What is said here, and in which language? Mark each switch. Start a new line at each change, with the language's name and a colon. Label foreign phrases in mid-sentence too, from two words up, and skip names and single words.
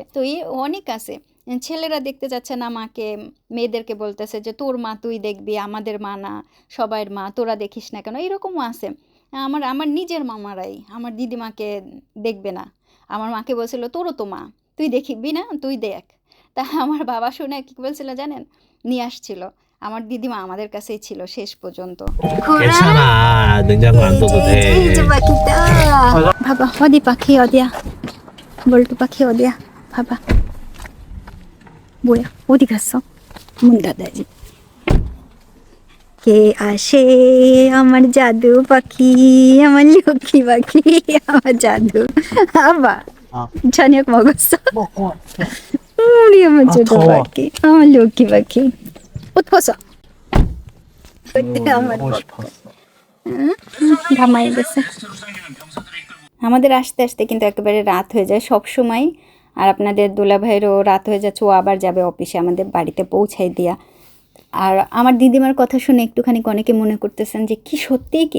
Bangla: তো এই অনেক আছে, ছেলেরা দেখতে যাচ্ছে না মাকে, মেয়েদেরকে বলতেছে যে তোর মা তুই দেখবি, আমাদের মা না, সবাইয়ের মা, তোরা দেখিস না কেন, এরকমও আছে। আমার আমার নিজের মামারাই আমার দিদিমাকে দেখবে না, আমার মাকে বলছিল তোরও তো মা, তুই দেখিবি না, তুই দেখ। তা আমার বাবা শুনে কি বলছিল জানেন, নিয়ে আসছিল। আমার দিদিমা আমাদের কাছেই ছিল শেষ পর্যন্ত।
Korean: 괜찮아. 냉장고 안 둬도 돼.
Bangla: পাখিটা
Korean: 봐봐. 어디 পাখি 어디야? 몰두 পাখি 어디야? 봐봐. 뭐야? 어디 갔어? 문 닫아야지.
Bangla: কে আসে আমার জাদু পাখি, আমার লক্ষ্মী পাখি, আমার জাদু.
Korean: 아빠 저녁 먹었어? 우리 엄마
Bangla: ছোট পাখি, আমার লক্ষ্মী পাখি.
Korean: 옷 벗어. 그때
Bangla: আমার ঘামাই গেছে। আমাদের আসতে আসতে কিন্তু একেবারে রাত হয়ে যায় সব সময়। আর আপনাদের দুলাভাইয়েরও রাত হয়ে যাচ্ছে, ও আবার যাবে অফিসে, আমাদের বাড়িতে পৌঁছাই দিয়া। আর আমার দিদিমার কথা শুনে একটুখানি অনেকে মনে করতেছেন যে কি সত্যি কি?